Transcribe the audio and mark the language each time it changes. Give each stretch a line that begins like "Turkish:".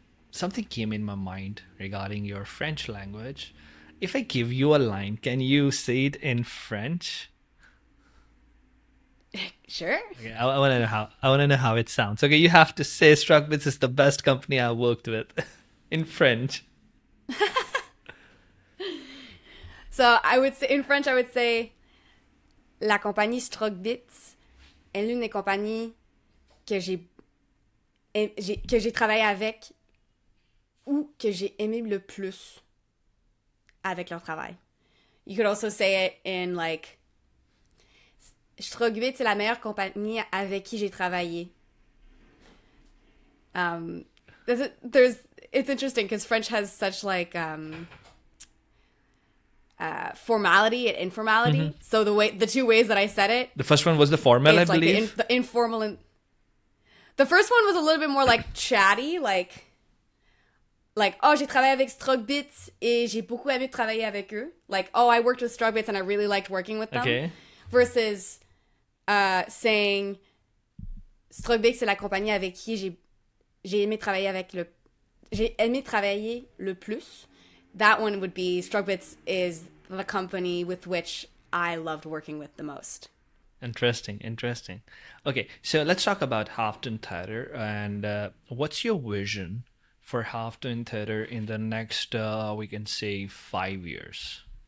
English: Something came in my mind regarding your French language. If I give you a line, can you say it in French? Sure. Okay, I want to know how. I want to know how it sounds. Okay, you have to say Strugbits is the best company I worked with in French. So I would say,
French: in French, I would say, la compagnie Strugbits est l'une des compagnies que que j'ai travaillé avec ou que j'ai aimé le plus avec leur travail.
English: You could also say it in like,
French: Strugbits c'est la meilleure compagnie avec qui j'ai travaillé.
English: Um, it's interesting because French has such like formality and informality. So the two ways that I said it, The first one was the formal, I it's like believe. the informal and the first one was a little bit more like chatty, like oh
French: j'ai travaillé avec Strugbits et j'ai beaucoup aimé travailler avec eux.
English: Like oh I worked with Strugbits and I really liked working with them. Okay. Versus saying
French: Strugbits c'est la compagnie avec qui j'ai aimé travailler le plus.
English: That one would be Strugbits is the company with which I loved working with the most. Interesting, interesting. Okay, so let's talk about Halfton Theatre and what's your vision for Halfton Theatre in the next, we can say, 5 years?